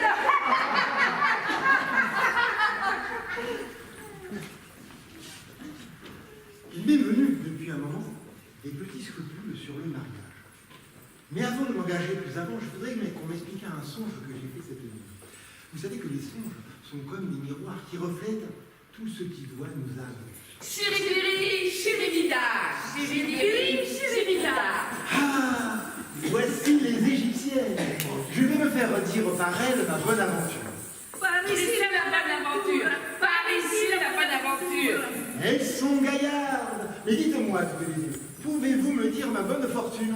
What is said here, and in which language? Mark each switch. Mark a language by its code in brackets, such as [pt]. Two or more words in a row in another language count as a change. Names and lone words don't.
[fr] Il m'est venu, depuis un moment, des petits scrupules sur le mariage. Mais avant de m'engager plus avant, je voudrais qu'on m'explique un songe que j'ai fait cette nuit. Vous savez que les songes sont comme des miroirs qui reflètent tout ce qui doit nous arriver. Chiribiri, chiribida, chiribiri, chiribida. Ah, voici les Égyptiennes. Je vais me faire dire par elles ma bonne aventure. Par ici, n'a pas d'aventure. Par ici, n'a pas d'aventure. Elles sont gaillardes. Mais dites-moi, toutes les deux, pouvez-vous me dire ma bonne fortune?